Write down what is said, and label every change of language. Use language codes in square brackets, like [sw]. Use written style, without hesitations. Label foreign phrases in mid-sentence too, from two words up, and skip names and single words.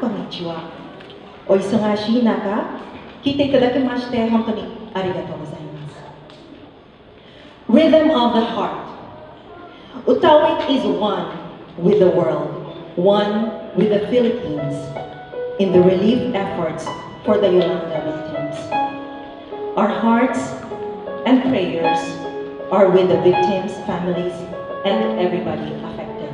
[ja] こんにちは。お忙しい中、来ていただきまして本当にありがとうございます. [en] Rhythm of the heart. Utawit is one with the world, one with the Philippines, in the relief efforts for the Yolanda victims. Our hearts and prayers are with the victims' families and everybody affected.